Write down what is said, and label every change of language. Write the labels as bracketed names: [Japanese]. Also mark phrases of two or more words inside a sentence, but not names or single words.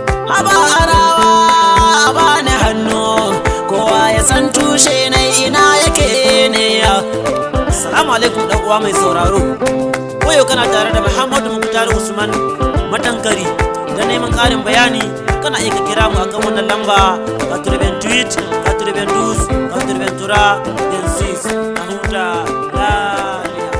[Hausa] Haba arawa, a bani hannu, kowa ya san tushe na ina yake ne ya. Assalamu alaikum ɗan uwa mai sauraro. Koyo kana tare da Muhammadu Muktar Usman Matankari. Don neman ƙarin bayani, kana iya ka kira mu akan wannan lamba, [French] quatre-vingt-huit, quatre-vingt-douze, quatre-vingt-trois, vingt-six. [Hausa] A huta lafiya.